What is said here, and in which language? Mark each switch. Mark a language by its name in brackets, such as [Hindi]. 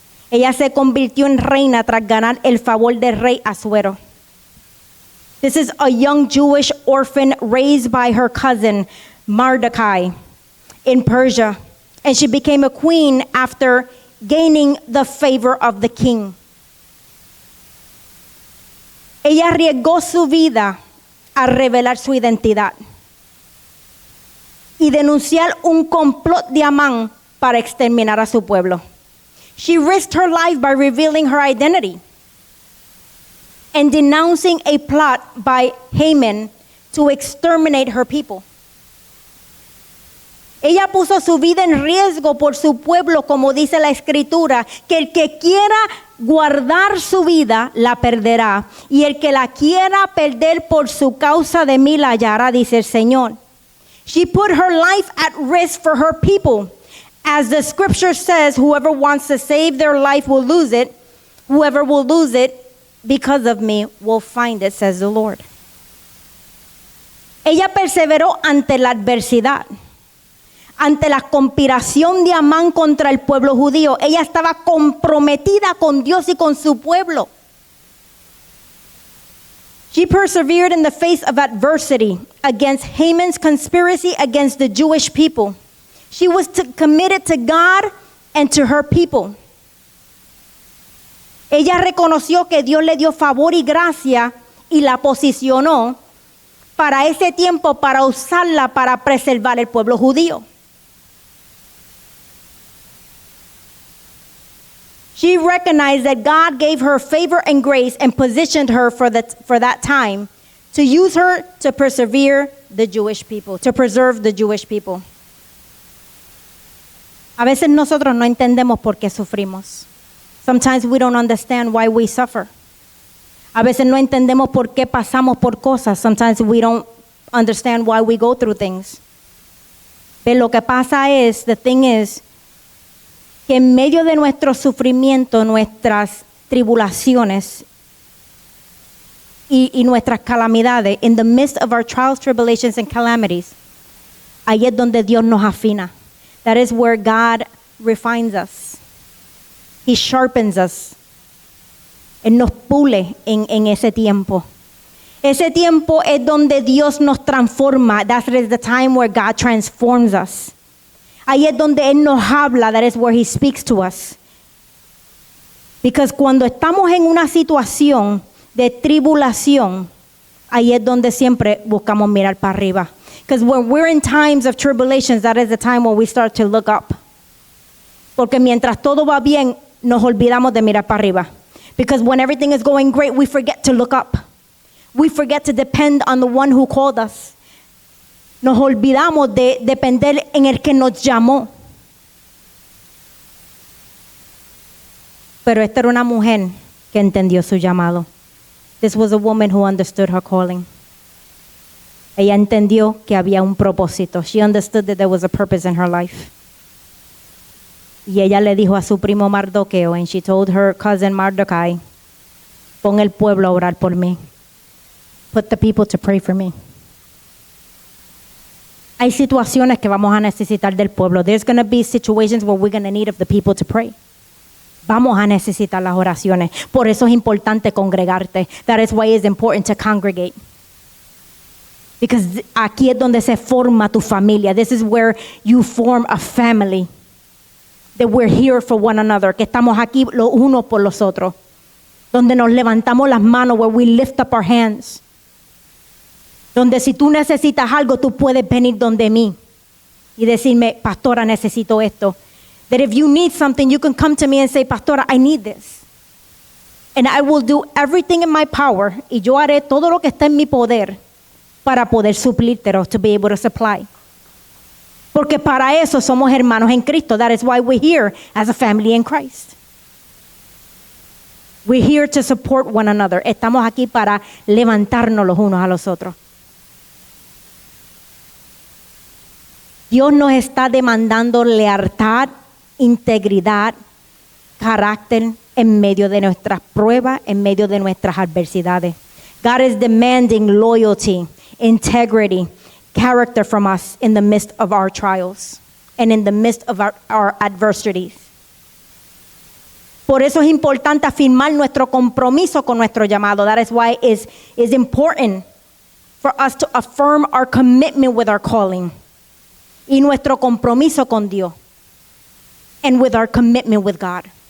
[Spanish] Ella se convirtió en reina tras ganar el favor del rey Asuero. [English] This is a young Jewish orphan raised by her cousin Mordecai in Persia, and she became a queen after gaining the favor of the king. [Spanish] Ella arriesgó su vida a revelar su identidad y denunciar un complot de Amán para exterminar a su pueblo. [English] She risked her life by revealing her identity and denouncing a plot by Haman to exterminate her people. [Spanish] Ella puso su vida en riesgo por su pueblo, como dice la Escritura, que el que quiera guardar su vida la perderá, y el que la quiera perder por su causa de mí la hallará, dice el Señor. [English] She put her life at risk for her people, As the scripture says, whoever wants to save their life will lose it. Whoever will lose it because of me will find it, says the Lord. [Spanish] Ella perseveró ante la adversidad, ante la conspiración de Amán contra el pueblo judío. Ella estaba comprometida con Dios y con su pueblo. [English] She persevered in the face of adversity against Haman's conspiracy against the Jewish people. She was committed to God and to her people. [Spanish] Ella reconoció que Dios le dio favor y gracia y la posicionó para ese tiempo, para usarla para preservar el pueblo judío. [English] She recognized that God gave her favor and grace and positioned her for that time to use her to persevere the Jewish people, to preserve the Jewish people. [Spanish] A veces nosotros no entendemos por qué sufrimos. [English] Sometimes we don't understand why we suffer. [Spanish] A veces no entendemos por qué pasamos por cosas. [English] Sometimes we don't understand why we go through things. [Spanish] Pero lo que pasa es, [English] the thing is, [Spanish] que en medio de nuestro sufrimiento, nuestras tribulaciones y nuestras calamidades, [English] in the midst of our trials, tribulations, and calamities, [Spanish] ahí es donde Dios nos afina. [English] That is where God refines us. He sharpens us. [Spanish] Él nos pule en ese tiempo. Ese tiempo es donde Dios nos transforma. [English] That is the time where God transforms us. [Spanish] Ahí es donde Él nos habla. [English] That is where He speaks to us. Because [Spanish] cuando estamos en una situación de tribulación, ahí es donde siempre buscamos mirar para arriba. [English] Because when we're in times of tribulations, that is the time when we start to look up. [Spanish] Porque mientras todo va bien, nos olvidamos de mirar para arriba. [English] Because when everything is going great, we forget to look up. We forget to depend on the one who called us. [Spanish] Nos olvidamos de depender en el que nos llamó. Pero esta era una mujer que entendió su llamado. [English] This was a woman who understood her calling. [Spanish] Ella entendió que había un propósito. [English] She understood that there was a purpose in her life. [Spanish] Y ella le dijo a su primo Mardoqueo, [English] and she told her cousin Mardochai, [Spanish] pon el pueblo a orar por mí. [English] Put the people to pray for me. [Spanish] Hay situaciones que vamos a necesitar del pueblo. [English] There's going to be situations where we're going to need of the people to pray. [Spanish] Vamos a necesitar las oraciones. Por eso es importante congregarte. [English] That is why it's important to congregate. Because [Spanish] aquí es donde se forma tu familia. [English] This is where you form a family. That we're here for one another. [Spanish] Que estamos aquí los unos por los otros. Donde nos levantamos las manos. [English] Where we lift up our hands. [Spanish] Donde si tú necesitas algo, tú puedes venir donde mí. Y decirme, pastora, necesito esto. [English] That if you need something, you can come to me and say, pastora, I need this. And I will do everything in my power. [Spanish] Y yo haré todo lo que está en mi poder para poder suplírtelo, [English] to be able to supply. [Spanish] Porque para eso somos hermanos en Cristo. [English] That is why we're here as a family in Christ. We're here to support one another. [Spanish] Estamos aquí para levantarnos los unos a los otros. Dios nos está demandando lealtad, integridad, carácter en medio de nuestras pruebas, en medio de nuestras adversidades. [English] God is demanding loyalty, integrity, character from us in the midst of our trials and in the midst of our adversities. [Spanish] Por eso es importante afirmar nuestro compromiso con nuestro llamado. [English] That is why it's important for us to affirm our commitment with our calling [Spanish] y nuestro compromiso con Dios [English] and with our commitment with God.